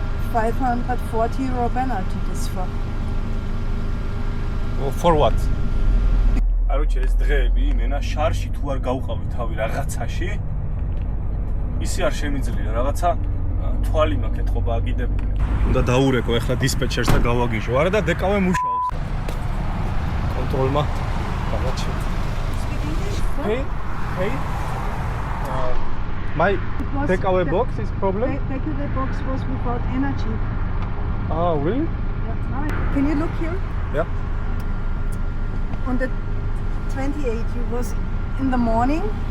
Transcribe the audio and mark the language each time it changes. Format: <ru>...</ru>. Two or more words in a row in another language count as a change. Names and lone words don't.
<en>€540 penalty this for. For what?</en> <ka>Короче, ეს დღეები მენა შარში თუ არ გავყავი თავი რაღაცაში, ისე არ შემიძლია რაღაცა თვალი მაქვს ეთყობა აგიდებული. უნდა დაურეკო ახლა დისპეჩერს და გავაგიჟო. არა და დეკავე მუშაობს. კონტროლმა რაღაცა.</ka> <en>Speak English? Hey. My takeaway box is problem? Takeaway box was without energy. Oh, really? Yeah. Can you look here? Yeah. On the 28th, you was in the morning.</en>